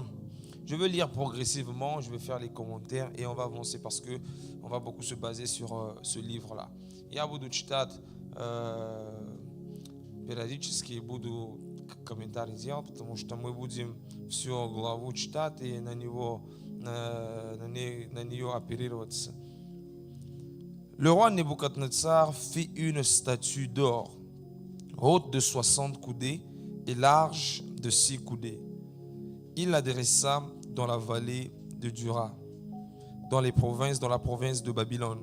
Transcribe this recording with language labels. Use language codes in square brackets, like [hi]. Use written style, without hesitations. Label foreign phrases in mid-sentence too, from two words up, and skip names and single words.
[fr] Je vais lire progressivement, je vais faire les commentaires et on va avancer parce que on va beaucoup se baser sur ce livre-là. [ru] Я буду читать, периодически буду комментарий делать, потому что мы будем всю главу читать и на нее оперироваться. [fr] Le roi Nebuchadnezzar fit une statue d'or, haute de 60 coudées et large de 6 coudées. Il la dressa dans la vallée de Dura, dans la province de Babylone.